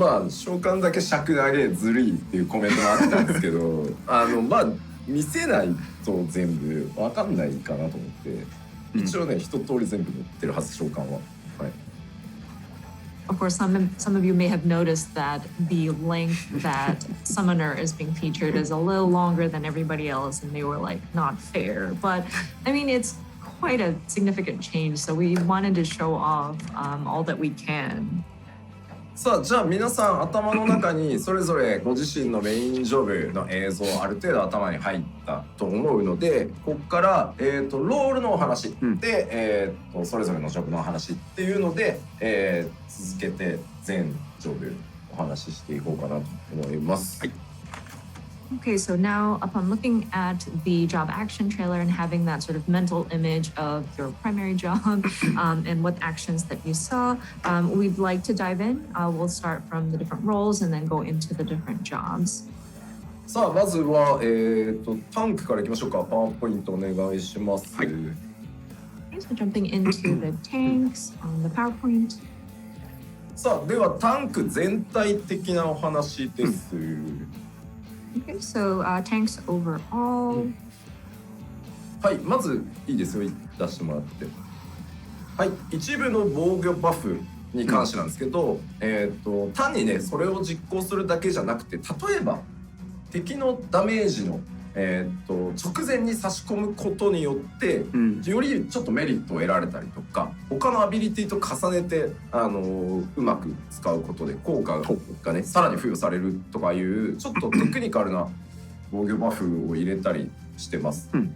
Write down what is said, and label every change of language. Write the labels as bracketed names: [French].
[Japanese] 召喚だけ尺投げずるいっていうコメントがあったんですけど、見せないと全部わかんないかなと思って、一応ね、一通り全部載ってるはず、召喚は。はい。 [English] Of course, some of you may have noticed that the length that Summoner is being featured is a little longer than everybody else, and they were like, not fair. But I mean, it's quite a significant change, so we wanted to show off all that we can. [Japanese] さあ、じゃあ皆さん頭の中にそれぞれご自身のメインジョブの映像ある程度頭に入ったと思うので、ここから、ロールのお話で、それぞれのジョブの話っていうので、続けて全ジョブお話ししていこうかなと思います。はい。 [English] Okay, so now upon looking at the job action trailer and having that sort of mental image of your primary job and what actions that you saw, we'd like to dive in. We'll start from the different roles and then go into the different jobs. [Japanese] さあ、まずは、タンクからいきましょうか。パワーポイントお願いします。はい。 [English] Okay, so jumping into the tanks on the PowerPoint. [Japanese] さあ、ではタンク全体的なお話です。 [English] Okay, so tanks overall. [Japanese] はい、まずいいですよ、出してもらって。はい、一部の防御バフに関してなんですけど、単にね、それを実行するだけじゃなくて、例えば敵のダメージの、直前に差し込むことによって、よりちょっとメリットを得られたりとか、他のアビリティと重ねて、うまく使うことで効果がねさらに付与されるとかいうちょっとテクニカルな防御バフを入れたりしてます。